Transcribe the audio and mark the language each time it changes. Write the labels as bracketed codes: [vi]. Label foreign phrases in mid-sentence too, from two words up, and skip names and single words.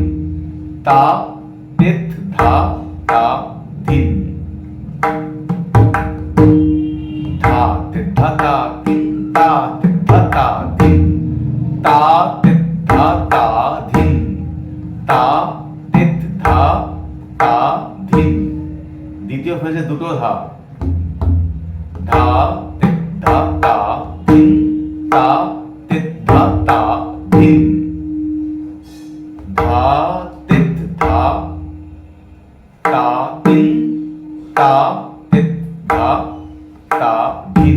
[bn] Ta tit dha ta din. Dha tit dha ta tin ta tit dha ta din. Ta tit dha ta din. Ta tit dha ta din. দ্বিতীয় ফেজে দুটো ধা। ধা tit dha ta din. ता तित धा ता धिन। धा तित धा ता धिन। ता तित धा ता धिन।